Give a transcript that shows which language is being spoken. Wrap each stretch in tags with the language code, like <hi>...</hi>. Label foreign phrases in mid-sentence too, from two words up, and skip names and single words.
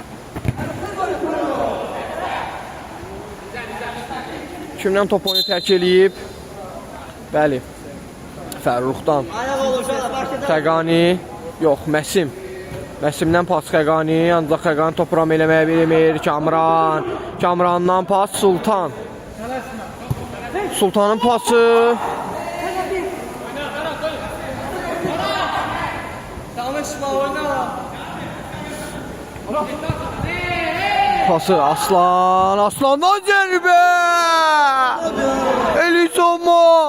<az>Kimdən top oyunu tərk eləyib? Bəli. Fərruxdan. Xəqani. Yox, Məsim. Məsimdən pas Xəqani. Ancaq Xəqani topu ram eləməyə bilmir. Kamrandan pas Sultan. Sultanın pası. Danışma oyna. Pası Aslan. Aslandan zərbə. Elizama.</az>